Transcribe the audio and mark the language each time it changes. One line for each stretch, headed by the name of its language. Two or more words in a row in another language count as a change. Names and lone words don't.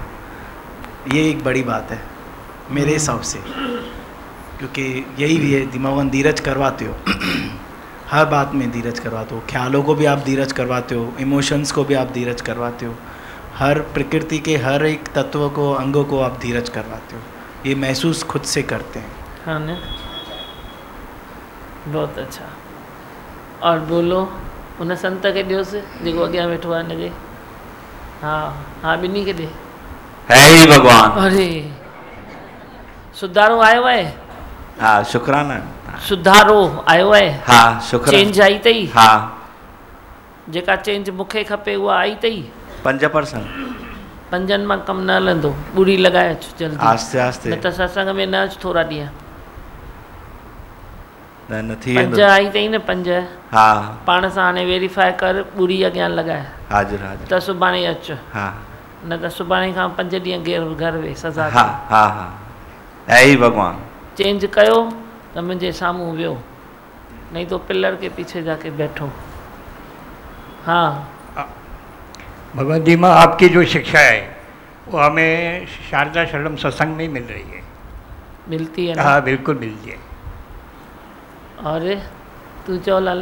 Hindi: ये एक बड़ी बात है मेरे हिसाब से, क्योंकि यही भी है दिमागन धीरज करवाते हो हर बात में धीरज करवाते हो, ख्यालों को भी आप धीरज करवाते हो, इमोशंस को भी आप धीरज करवाते हो, हर प्रकृति के हर एक तत्व को, अंगों को आप धीरज करवाते हो। ये महसूस खुद से करते हैं। हाँ ना, बहुत अच्छा। और बोलो
Sindhi: उन संत के ॾियोस जेको अॻियां वेठो आहे हिनजे। हाँ हाँ, ॿिन्ही खे ॾे। है ही भगवान। अरे सुधारो आयो आहे। हाँ शुक्राना। सुधारो आयो आहे। हाँ शुक्राना। चेंज आई अथई। हाँ जेका चेंज मूंखे खपे उहा आई अथई। 5%। 5 मां कमु न हलंदो, ॿुड़ी लॻाए अचु जल्दी। आस्ते आस्ते। न त सत्संग में न अचु थोरा ॾींहं। न थी 5 आई अथई न 5। हाँ पाण सां हाणे वेरीफाई कर, ॿुड़ी अॻियां लॻाए हाजिर हाजिर। त सुभाणे अचु। हाँ न त सुभाणे खां 5 ॾींहं घर वे सज़ा। हाँ हाँ हाँ है ही भगवान। चेंज कयो त मुंहिंजे साम्हूं वियो,
Hindi: नहीं तो पिलर के पीछे जाके बैठो। हाँ भगवत जी माँ, आपकी जो शिक्षा है वो हमें शारदा शरणम सत्संग में ही मिल रही है। मिलती है ना? हाँ बिल्कुल मिलती है।
Sindhi: और तू चो लाल।